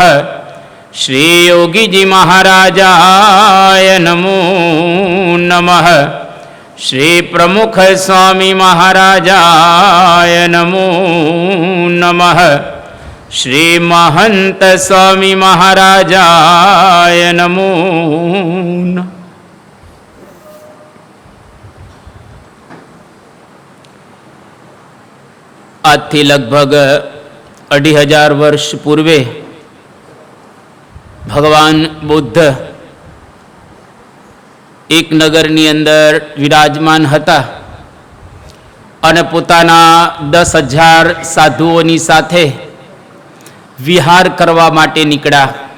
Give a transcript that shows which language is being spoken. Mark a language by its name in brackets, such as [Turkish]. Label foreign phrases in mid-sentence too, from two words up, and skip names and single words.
[Sanskrit] श्री योगी जी महाराजाय नमो नमः। श्री प्रमुख स्वामी महाराजाय नमो नमः। श्री महंत स्वामी महाराजाय नमो नमः। [Gujarati] આજથી લગભગ 2500 વર્ષ પૂર્વે ભગવાન બુદ્ધ એક નગરની અંદર વિરાજમાન હતા અને પોતાના 10,000 સાધુઓની સાથે વિહાર કરવા માટે નીકળ્યા.